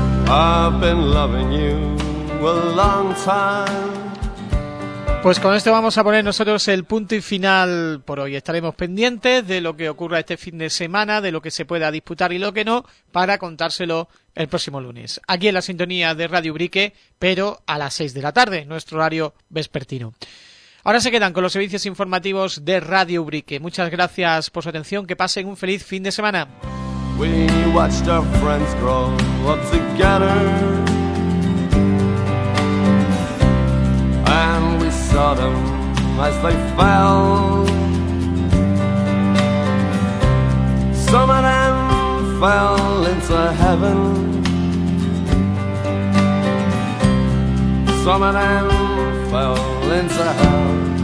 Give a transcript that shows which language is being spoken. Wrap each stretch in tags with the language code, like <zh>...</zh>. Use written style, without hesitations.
<en>I've been loving you a long time.</en> <es>Pues con esto vamos a poner nosotros el punto y final por hoy. Estaremos pendientes de lo que ocurra este fin de semana, de lo que se pueda disputar y lo que no, para contárselo el próximo lunes. Aquí en la sintonía de Radio Ubrique, pero a las 6 de la tarde, nuestro horario vespertino. Ahora se quedan con los servicios informativos de Radio Ubrique. Muchas gracias por su atención. Que pasen un feliz fin de semana.</es> <en>We watched our friends grow up together, and we saw them as they fell. Some of them fell into heaven, some of them fell into hell.</en>